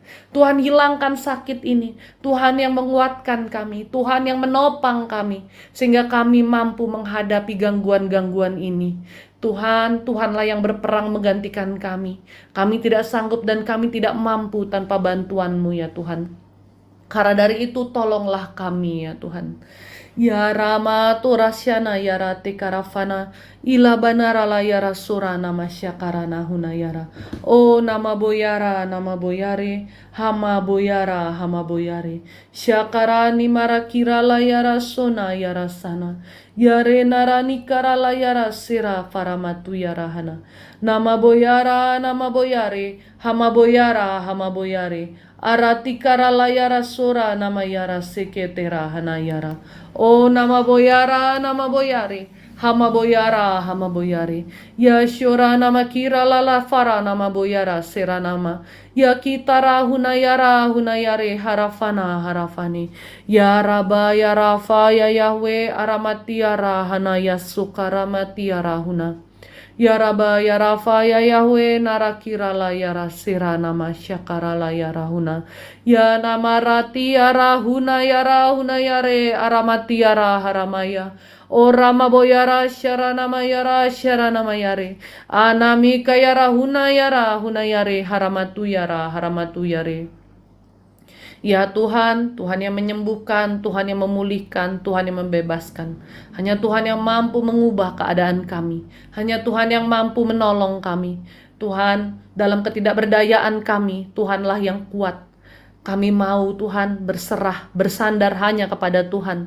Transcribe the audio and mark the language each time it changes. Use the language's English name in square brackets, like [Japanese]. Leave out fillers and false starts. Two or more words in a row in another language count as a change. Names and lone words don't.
[Indonesian] Tuhan hilangkan sakit ini. Tuhan yang menguatkan kami, Tuhan yang menopang kami, sehingga kami mampu menghadapi gangguan-gangguan ini. Tuhan, Tuhanlah yang berperang menggantikan kami. Kami tidak sanggup dan kami tidak mampu tanpa bantuan-Mu ya Tuhan. Karena dari itu tolonglah kami ya Tuhan. Ya Rama Turasyana ya Rati Karafana ila banarala ya Rasurana masyakarana hunayara. O nama boyara nama boyare hama boyara hama boyare. Syakarani marakirala ya Rasona ya Rasana. Yare narani karala ya Rasira faramatu ya Rahana. Nama boyara nama boyare hama boyara hama boyare. Arati karala ya Rasura nama yara seketera hanayara. O nama boyara nama boyare hama boyara hama boyare. Ya syura nama kira lala fara nama boyara sera nama. Ya kitara hunayara hunayare harafana harafani. Ya raba ya rafa ya Yahweh aramatiara hanaya sukaramatiara huna. Ya Rabba ya Rafa ya Yahweh narakirala ya rasira nama syakarala ya rahuna. Ya nama rati ya rahuna ya re aramati ya haramaya. O Rama boyara syara nama yara syara nama yare. Anami kaya rahuna ya re haramatu yare. Ya Tuhan, Tuhan yang menyembuhkan, Tuhan yang memulihkan, Tuhan yang membebaskan. Hanya Tuhan yang mampu mengubah keadaan kami. Hanya Tuhan yang mampu menolong kami. Tuhan, dalam ketidakberdayaan kami, Tuhanlah yang kuat. Kami mau Tuhan berserah, bersandar hanya kepada Tuhan.